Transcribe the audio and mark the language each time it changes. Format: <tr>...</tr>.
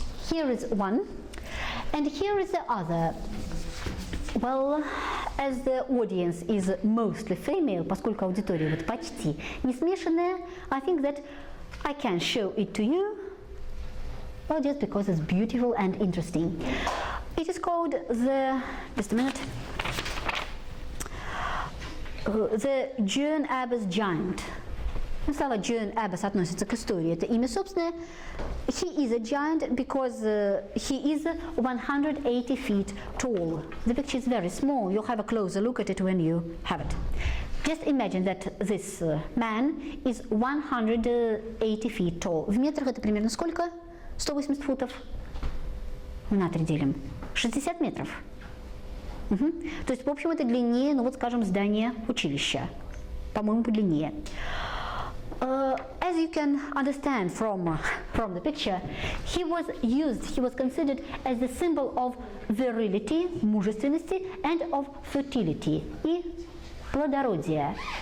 <en>Here is one, and here is the other. Well, as the audience is mostly female,</en> <ru>поскольку аудитория вот почти не смешанная,</ru> <en>I think that I can show it to you, well, just because it's beautiful and interesting. It is called just a minute, the John Abbas Giant.</en> <ru>Слова John Abbas относятся к истории. Это имя собственное.</ru> <en>He is a giant because he is 180 feet tall. The picture is very small. You'll have a closer look at it when you have it. Just imagine that this man is 180 feet tall.</en> <ru>В метрах это примерно сколько? 180 футов. На 3 делим. 60 метров. То есть, в общем, это длиннее, ну вот, скажем, здание училища. По-моему, подлиннее.</ru> <en>As you can understand from the picture, he was considered as the symbol of virility,</en> <ru>мужественности,</ru> <en>and of fertility,</en> <ru>и плодородия.</ru>